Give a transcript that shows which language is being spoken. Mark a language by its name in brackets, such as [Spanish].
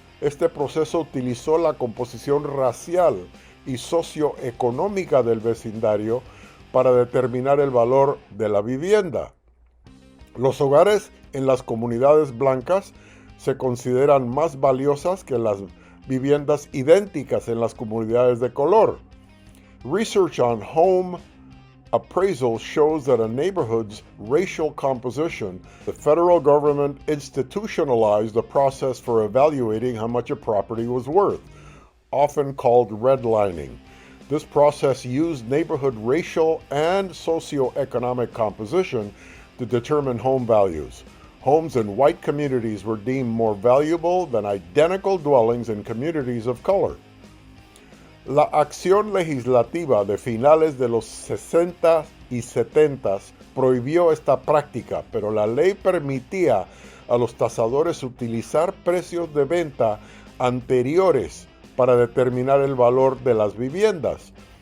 [Spanish] Este proceso utilizó la composición racial y socioeconómica del vecindario para determinar el valor de la vivienda. Los hogares en las comunidades blancas se consideran más valiosas que las viviendas idénticas en las comunidades de color. [English] Research on home appraisal shows that a neighborhood's racial composition, the federal government institutionalized a process for evaluating how much a property was worth, often called redlining. This process used neighborhood racial and socioeconomic composition to determine home values. Homes in white communities were deemed more valuable than identical dwellings in communities of color. [Spanish] La acción legislativa de finales de los 60 y 70 prohibió esta práctica, pero la ley permitía a los tasadores utilizar precios de venta anteriores para determinar el valor de las viviendas.